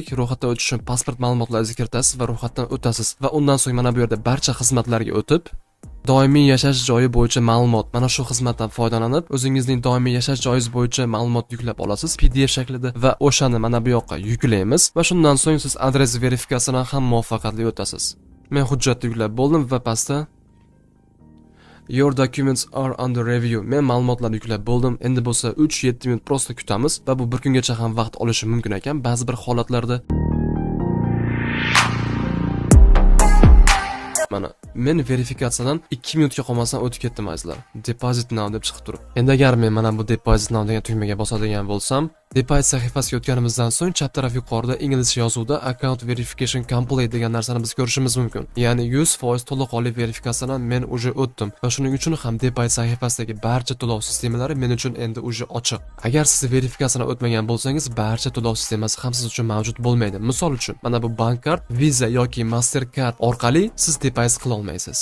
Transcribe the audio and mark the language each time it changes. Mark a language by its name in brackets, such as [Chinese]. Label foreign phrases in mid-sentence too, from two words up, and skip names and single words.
[Uzbek] Ro'yxatdan o'tish uchun pasport ma'lumotlaringizni kiritasiz va ro'yxatdan o'tasiz va undan so'ng mana bu yerda barcha xizmatlarga o'tib, doimiy yashash joyi bo'yicha ma'lumot, mana shu xizmatdan foydalanib, o'zingizning doimiy yashash joyingiz bo'yicha ma'lumot yuklab olasiz PDF shaklida va o'shani mana bu yoqqa yuklaymiz va shundan so'ng siz adres verifikatsiyadan ham muvaffaqiyatli o'tasiz. Men hujjatni yuklab bo'ldim va pastda [English] Your documents are under review. [Uzbek] Men ma'lumotlarni yuklab bo'ldim. Endi bo'lsa 3-7 minut prosta kutamiz va bu bir kungacha ham vaqt olishi mumkin ekan ba'zi bir holatlarda. Mana men verifikatsiyadan 2 minutga qolmasdan o'tib ketdim azizlar. [English] Deposit now [Uzbek] deb chiqib turib. Endi agar men mana bu [English] deposit now [Uzbek] degan tugmaga bosadigan bo'lsam, deposit sahifasiga o'tganimizdan so'ng chap taraf yuqorida inglizcha yozuvda [English] account verification complete [Uzbek] degan narsani biz ko'rishimiz mumkin. Ya'ni 100% to'laqonli verifikatsiyadan men uje o'tdim va shuning uchun ham deposit sahifasidagi barcha to'lov sistemalari men uchun endi uje ochiq. Agar siz verifikatsiyadan o'tmagan bo'lsangiz, barcha to'lov sistemasi ham siz uchun mavjud bo'lmaydi. Misol uchun, mana bu bank kart, Visa yoki Mastercard orqali siz deposit qila olmaysiz.